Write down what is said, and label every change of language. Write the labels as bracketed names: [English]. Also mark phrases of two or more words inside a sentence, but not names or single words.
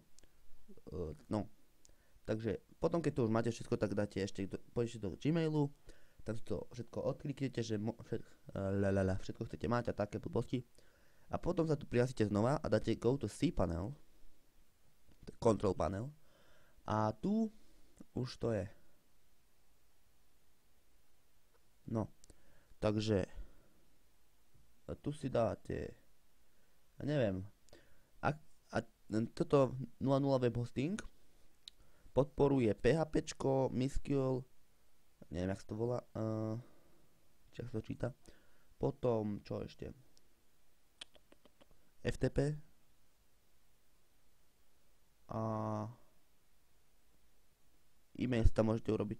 [Slovak] No, takže potom, keď to už máte všetko, tak dáte ešte, pôjdete do Gmailu, tak to všetko odkliknete, že všetko chcete mať a také blbosti. A potom sa tu prihlásite znova a dáte [English] go to cPanel, control panel, [Slovak] a tu už to je. No, takže tu si dáte, ja neviem, toto 0.0 [English] web hosting [Slovak] podporuje PHPčko, MySQL, neviem, jak sa to volá, či jak sa to číta, potom, čo ešte, FTP a e-mail si tam môžete urobiť.